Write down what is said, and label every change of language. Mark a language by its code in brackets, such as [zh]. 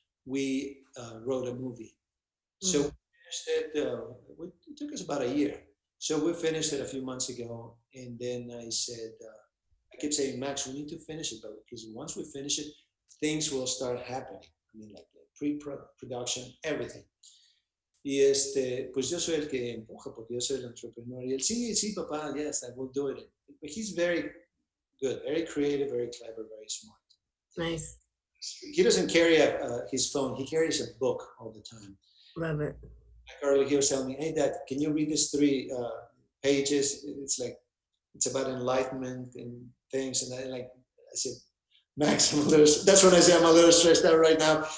[en] We wrote a movie. So we Mm. finished it. It took us about a year. So we finished it a few months ago, and then I said, I kept saying, Max, we need to finish it, but because once we finish it, things will start happening. I mean, like pre-production, everything. [es] Y pues yo soy el que empuja porque yo soy el entrepreneur. Y él, sí, sí, papá, [en] yes, I will do it. But he's very good, very creative, very clever, very smart. Nice. He doesn't carry his phone. He carries a book all the time. Love it. Like earlier, he was telling me, hey, Dad, can you read these three pages? It's like, it's about enlightenment and things. And I said, Max, that's when I say I'm a little stressed out right now.